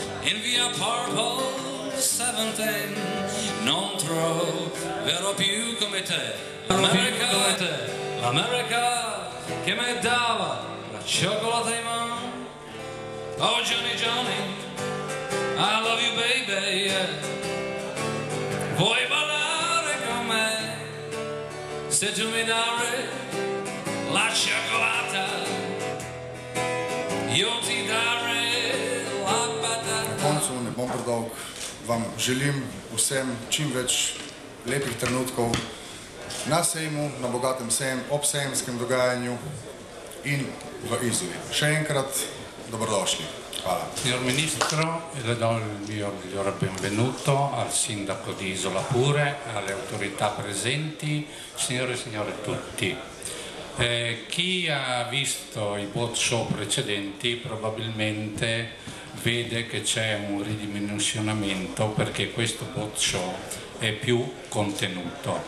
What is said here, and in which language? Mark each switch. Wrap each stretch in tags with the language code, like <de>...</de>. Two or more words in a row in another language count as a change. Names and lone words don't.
<it>in via Purple 17 non troverò più come te l'America che mi dava la cioccolata in mano.</it> <en>Oh Johnny Johnny, I love you baby, yeah.</en> <it>Vuoi ballare con me? Se tu mi dai la cioccolata, io ti darei la patata.</it> <sl>Na koncu ne bom predolg, vam želim vsem čim več lepih trenutkov na sejmu, na bogatem ob sejemskem dogajanju in v Izoli. Še enkrat dobrodošli. Hvala.</sl> <it>Signor Ministro, le do il mio migliore benvenuto al Sindaco di Isola pure, alle autorità presenti, signore e signori tutti. Chi ha visto i</it> <en>boat show</en> <it>precedenti probabilmente vede che c'è un ridimensionamento perché questo</it> <en>boat show</en> <it>è più contenuto.</it>